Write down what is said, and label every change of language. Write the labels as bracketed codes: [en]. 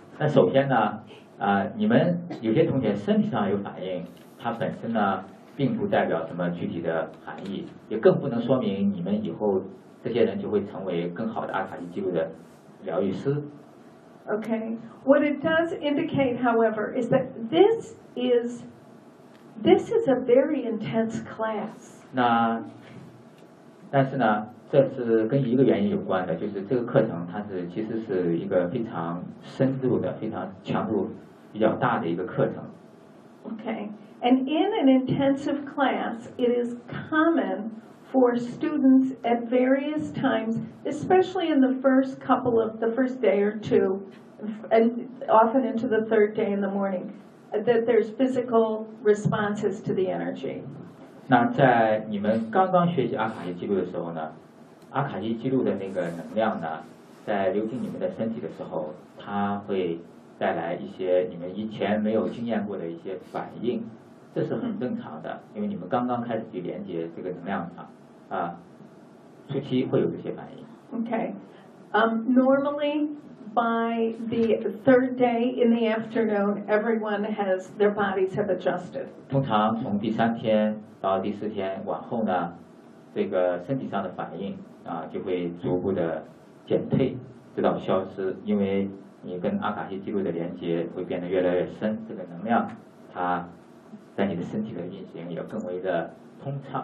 [zh] 那首先呢你们有些同学身体上有反应，它本身呢并不代表什么具体的含义，也更不能说明你们以后这些人就会成为更好的阿卡西记录的疗愈师。 [en] Okay, what it does indicate however is that this is a very intense class. [zh] 那但是呢这是跟一个原因有关的，就是这个课程它是其实是一个非常深入的、非常强度比较大的一个课程。 [en] Okay, and in an intensive class, it is common for students at various times, especially in the first couple of the first day or two, and often into the third day in the morning, that there's physical responses to the energy. [zh] 那在你们刚刚学习阿卡西记录的时候呢？阿卡西记录的那个能量呢，在流进你们的身体的时候，它会带来一些你们以前没有经验过的一些反应，这是很正常的，因为你们刚刚开始去连接这个能量场，初期会有一些反应。 [en] Okay, normally by the third day in the afternoon, everyone has their bodies have adjusted. [zh] 通常从第三天到第四天往后呢，这个身体上的反应。就会逐步的减退，直到消失，因为你跟阿卡西记录的连接会变得越来越深，这个能量它在你的身体的运行也更为的通畅。